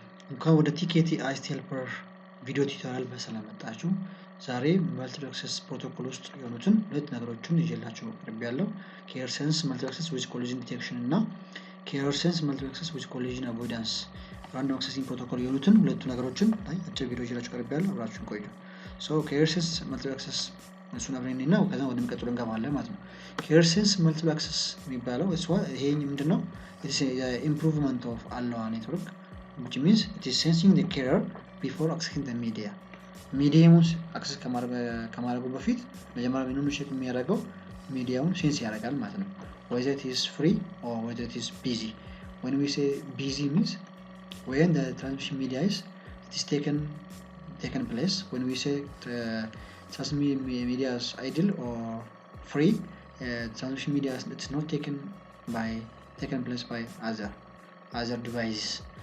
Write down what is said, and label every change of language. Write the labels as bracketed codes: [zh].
[am] እንኳን ወደ ቲኬቲ አይስቴል ፐር ቪዲዮ ቱቶሪያል በሰላም መጣችሁ። ዛሬ መልቲፕል አክሰስ ፕሮቶኮል ውስጥ የሆኑትን ሁለት ነገሮችን ይዤላችሁ ቀርቤያለሁ። ኬር ሴንስ መልቲፕል አክሰስ ዊዝ ኮሊዥን ዲቴክሽን እና ኬር ሴንስ መልቲፕል አክሰስ ዊዝ ኮሊዥን አቮይዳንስ ራንደም አክሰሲንግ ፕሮቶኮል የሆኑትን ሁለቱ ነገሮችን አጭር ቪዲዮ ይዤላችሁ ቀርቤያለሁ። አብራችሁን ቆዩ። ኬር ሴንስ መልቲፕል አክሰስ እሱን አብረን እና ከዛ ወደሚቀጥለው እንገባለን ማለት ነው። ኬር ሴንስ መልቲፕል አክሰስ የሚባለው ይሄ ምንድነው? [en] ኢምፕሩቭመንት ኦፍ አለዋ ኔትወርክ which means it is sensing the carrier before accessing the media. [am] ሚዲያውን አክሰስ ከማድረጉ በፊት መጀመሪያ ምኑን ቼክ የሚያደርገው ሚዲያውን ሴንስ ያደርጋል ማለት ነው። [en] whether it is free or whether it is busy. When we say busy means when the transmission media is taken place. When we say transmission media is idle or free, transmission media is not taken place by other devices.